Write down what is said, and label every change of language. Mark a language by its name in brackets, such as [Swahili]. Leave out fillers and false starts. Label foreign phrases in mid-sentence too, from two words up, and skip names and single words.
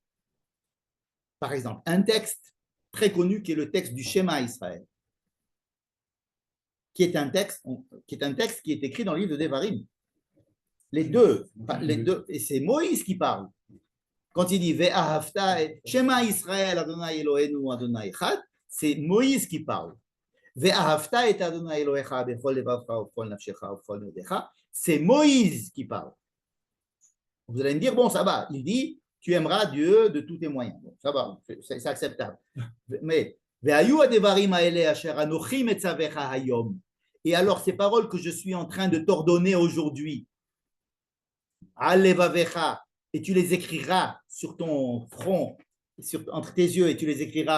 [French] Par exemple, un texte très connu qui est le texte du Shema Israël, qui est un texte qui est écrit dans le livre de Devarim. Les deux, et c'est Moïse qui parle. [Hebrew] Quand il dit ואהבת, שמע ישראל, אדוני אלוהינו, אדוני אחד, [French] c'est Moïse qui parle. [Hebrew] ואהבת את אדוני אלוהיך, בכל לבבך, בכל נפשך, בכל מאודך, [French] c'est Moïse qui parle. Vous allez me dire, bon, ça va. Il dit, tu aimeras Dieu de tous tes moyens. Bon, ça va, c'est acceptable. Mais, et alors, ces paroles que je suis en train de t'ordonner aujourd'hui, et tu les écriras sur ton front, entre tes yeux, et tu les écriras.